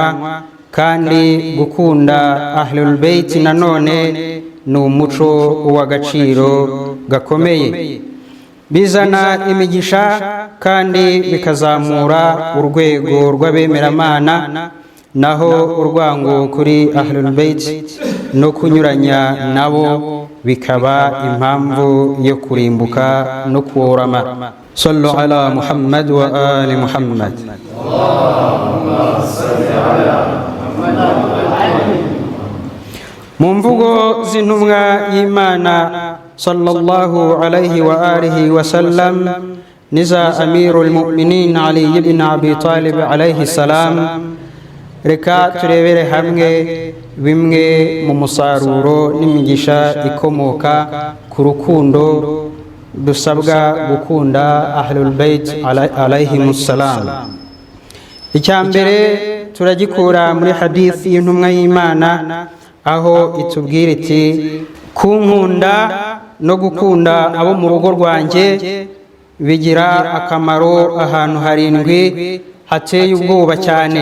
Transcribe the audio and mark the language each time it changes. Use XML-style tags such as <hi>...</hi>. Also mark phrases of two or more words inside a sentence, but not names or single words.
<rw>Kandi gukunda Ahlul Bayt nanone ni umuco w'agaciro gakomeye, bizana imigisha kandi bikazamura urwego rw'abemeramana. Naho urwango kuri Ahlul Bayt no kunyuranya nabo bikaba impamvu yo kurimbuka no kuorama.</rw> <ar>صلوا على محمد وآل محمد. اللهم صل على</ar> <rw>mu mvugo z'intumwa y'Imana</rw> <ar>صلى الله عليه وآله وسلم niza Amirul Mu'minin Ali ibn Abi Talib عليه السلام,</ar> <rw>reka turebere hamwe bimwe mu musaruro n'imigisha ikomoka ku rukundo dusabwa gukunda Ahlul Bayt</rw> <ar>عليهم السلام.</ar> <rw>Icyambere turagikura muri hadithi y'intumwa y'Imana, aho itubwira iti kunkunda no gukunda abo mu rugo rwanjye bigira akamaro ahantu harindwi hateye ubwoba cyane.</rw>